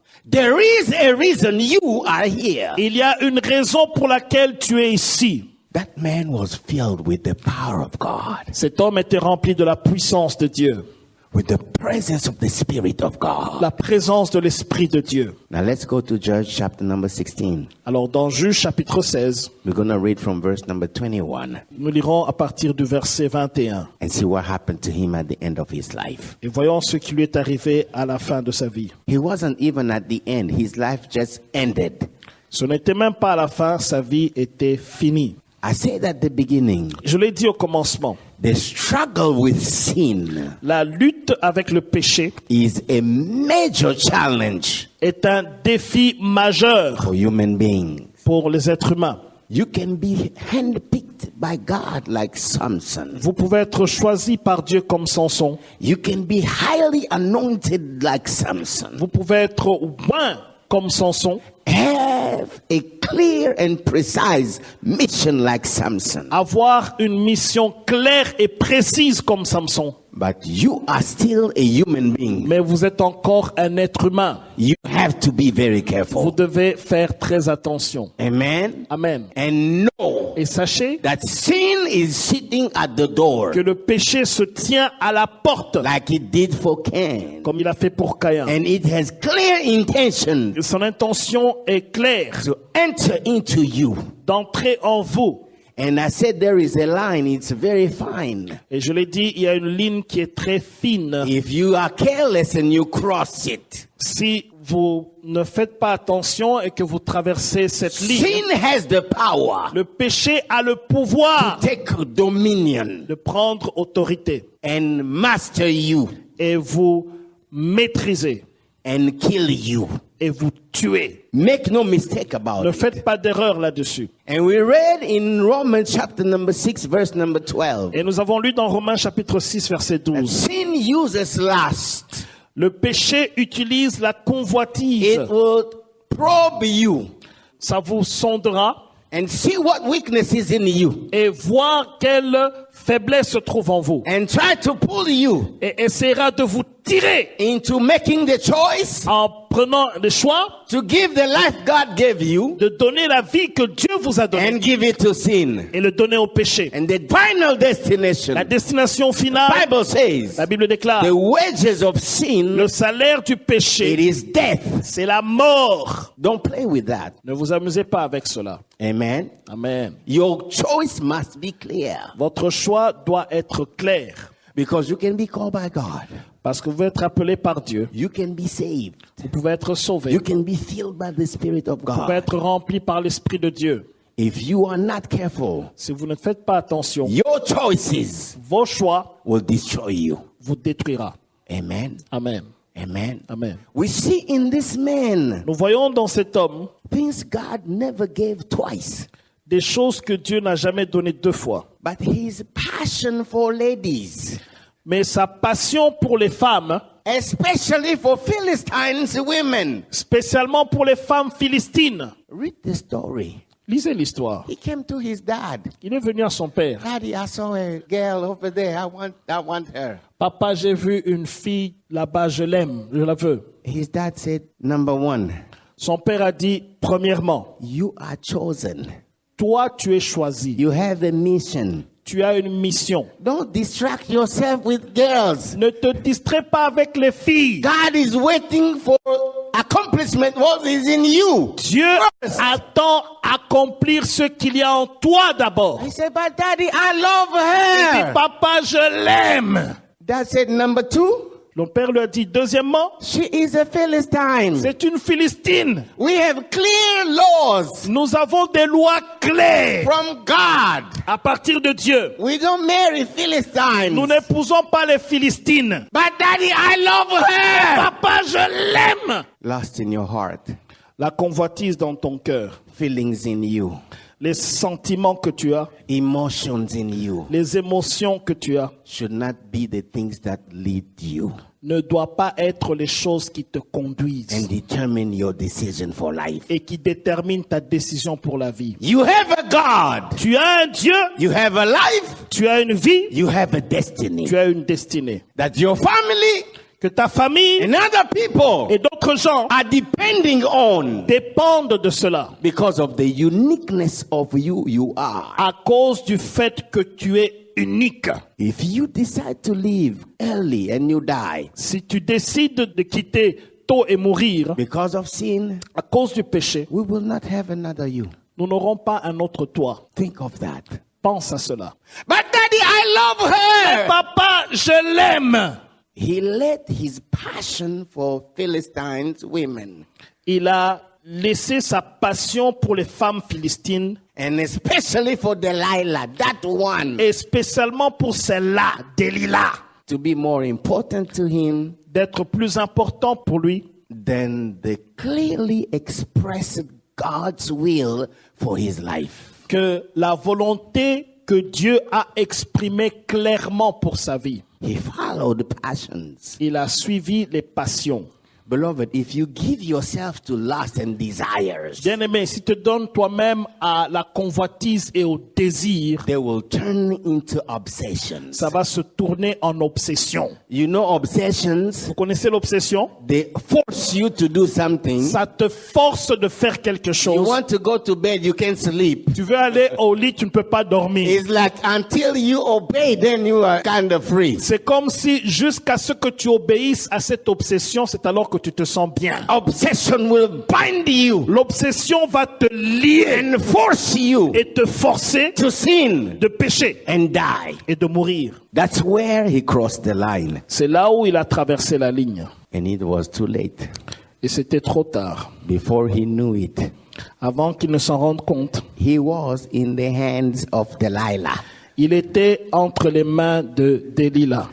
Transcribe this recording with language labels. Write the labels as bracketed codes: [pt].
[en] There is a reason you are here. [fr] Il y a une raison pour laquelle tu es ici. [en] That man was filled with the power of God. [fr] Cet homme était rempli de la puissance de Dieu. [en] with the presence of the Spirit of God. [fr] la présence de l'Esprit de Dieu. [en] Now let's go to Judges chapter number 16. [fr] Alors dans Juge chapitre 16, [en] We're going to read from verse number 21 [fr] nous lirons à partir du verset 21 [en] and see what happened to him at the end of his life. [fr] et voyons ce qui lui est arrivé à la fin de sa vie. [en] He wasn't even at the end. His life just ended. [fr] Ce n'était même pas à la fin, sa vie était finie. [en] I said at the beginning, [fr] Je l'ai dit au commencement, [en] the struggle with sin [fr] la lutte avec le péché [en] is a major challenge [fr] est un défi majeur [en] for human beings. [fr] pour les êtres humains. [en] You can be handpicked by God like Samson. [fr] Vous pouvez être choisi par Dieu comme Samson. [en] You can be highly anointed like Samson. [fr] Vous pouvez être oint comme Samson. [en] Have a clear and precise mission like Samson. [fr] Avoir une mission claire et précise comme Samson. [en] But you are still a human being. [fr] Mais vous êtes encore un être humain. [en] You have to be very [fr] Vous [en] careful. [fr] devez faire très attention. [en] Amen. [fr] Amen. [en] And know [fr] Et sachez [en] that sin is sitting at the door [fr] que le péché se tient à la porte, [en] like it did for Cain. [fr] comme il a fait pour Caïn. [en] And it has clear intention [fr] Et son intention est claire, [en] to enter into you. [fr] d'entrer en vous. [en] And I said there is a line, it's very fine. [fr] Et je l'ai dit, il y a une ligne qui est très fine. [en] If you are careless and you cross it, [fr] Si vous ne faites pas attention et que vous traversez cette ligne, [en] sin has the power [fr] le péché a le pouvoir [en] to take dominion [fr] de prendre autorité [en] and master you [fr] et vous maîtriser [en] and kill you. [fr] et vous tuer. [en] Make no mistake about [fr] Ne [en] it. [fr] faites pas d'erreur là-dessus. [en] And we read in Romans chapter number 6 verse number 12. [fr] Et nous avons lu dans Romains chapitre 6 verset 12. [en] Sin uses lust. [fr] Le péché utilise la convoitise. [en] It will probe you [fr] Ça vous sondera [en] and see what weakness is in you [fr] et voir quelle faiblesse se trouve en vous. [en] and try to pull you [fr] Et essaiera de vous tirer [en] into making the choice [fr] en prenant le choix [en] to give the life God gave you [fr] de donner la vie que Dieu vous a donnée [en] and give it to sin. [fr] et le donner au péché. [en] And the final destination, [fr] La destination finale, [en] Bible says, [fr] la Bible déclare, [en] the wages of sin, [fr] le salaire du [en] it [fr] péché, [en] is death. [fr] c'est la mort. [en] Don't play with that. [fr] Ne vous amusez pas avec cela. [en] Amen. [fr] Amen. [en] Your choice must be clear [fr] Votre choix doit être clair [en] because you can be called by God. [fr] parce que vous êtes appelé par Dieu. [en] You can be saved. [fr] Vous pouvez être sauvé. [en] You can be filled by the Spirit of [fr] Vous pouvez être rempli par l'Esprit de Dieu. [en] If you are not careful, [fr] Si vous ne faites pas attention, [en] your choices [fr] vos choix [en] will destroy you. [fr] vous détruira. [en] Amen. [fr] Amen. [en] Amen. [fr] Amen. [en] We see in this man [fr] Nous voyons dans cet homme [en] things God never gave twice, [fr] des choses que Dieu n'a jamais données deux fois. [en] but his passion for ladies, [fr] Mais sa passion pour les femmes, [en] especially for Philistines women. [fr] spécialement pour les femmes philistines. [en] Read the story. [fr] Lisez l'histoire. [en] He came to his dad. [fr] Il est venu à son père. [en] Daddy, I saw a girl over there. I want her. [fr] Papa, j'ai vu une fille là-bas, je l'aime, je la veux. [en] His dad said, number one, [fr] Son père a dit, premièrement, [en] you are chosen. [fr] toi tu es choisi. [en] You have a mission. [fr] Tu as une mission. [en] Don't distract yourself with girls. [fr] Ne te distrais pas avec les filles. [en] God is waiting for accomplissment what is in you. [fr] Dieu attend accomplir ce qu'il y a en toi d'abord. [en] He said, but Daddy, I love [fr] Il dit, [en] her. [fr] papa, je l'aime. [en] Dad said, number two, [fr] Le père lui a dit, deuxièmement, [en] she is a Philistine. [fr] c'est une Philistine. [en] We have clear laws [fr] Nous avons des lois claires [en] from God. [fr] à partir de Dieu. [en] We don't marry Philistines. [fr] Nous n'épousons pas les Philistines. [en] But Daddy, I love her. [fr] Papa, je l'aime. [en] Lost in your heart, [fr] La convoitise dans ton cœur, [en] feelings in you, [fr] les sentiments que tu as, [en] emotions in you [fr] les émotions que tu as, [en] should not be the things that lead you [fr] ne doivent pas être les choses qui te [en] and [fr] conduisent [en] determine your decision for life. [fr] et qui déterminent ta décision pour la vie. [en] You have a God. [fr] Tu as un Dieu, [en] You have a life. [fr] tu as une vie, [en] You have a destiny. [fr] tu as une destinée. [en] That your family [fr] Que ta famille [en] and other people [fr] et d'autres gens [en] are depending on [fr] dépendent de cela [en] because of the uniqueness of you are. [fr] à cause du fait que tu es unique. [en] If you decide to leave early and you die [fr] Si tu décides de quitter tôt et mourir [en] because of sin, [fr] à cause du péché, [en] we will not have another you. [fr] nous n'aurons pas un autre toi. [en] Think of that. [fr] Pense à cela. [en] But Daddy, I love her. [fr] Papa, je l'aime. [en] He let his passion for Philistines women, [fr] Il a laissé sa passion pour les femmes philistines, [en] and especially for Delilah, that one, [fr] et spécialement pour celle-là, Delilah, [en] to be more important to him [fr] d'être plus important pour lui [en] than the clearly expressed God's will for his life. [fr] que la volonté que Dieu a exprimée clairement pour sa vie. [en] He followed passions. [fr] Il a suivi les passions. [en] Beloved, if you give yourself to lust and desires, [fr] Bien-aimé, si tu te donnes toi-même à la convoitise et au désir, [en] they will turn into obsessions. [fr] ça va se tourner en obsession. [en] You know, obsessions, [fr] Vous connaissez l'obsession? [en] they force you to do something. [fr] Ça te force de faire quelque [en] You [fr] chose. [en] want to go to bed, you can't sleep. [fr] Tu veux aller au lit, tu ne peux pas dormir. [en] It's like until you obey, then you are kind of free. [fr] C'est comme si jusqu'à ce que tu obéisses à cette obsession, c'est alors que tu te sens bien. [en] Obsession will bind you [fr] L'obsession va te lier [en] and force you [fr] et te forcer [en] to sin [fr] de pécher [en] and die. [fr] et de mourir. [en] That's where he crossed the line. [fr] C'est là où il a traversé la ligne. [en] And it was too late. [fr] Et c'était trop tard. [en] Before he knew it, [fr] Avant qu'il ne s'en rende compte, [en] he was in the hands of Delilah, [fr] il était entre les mains de Delilah.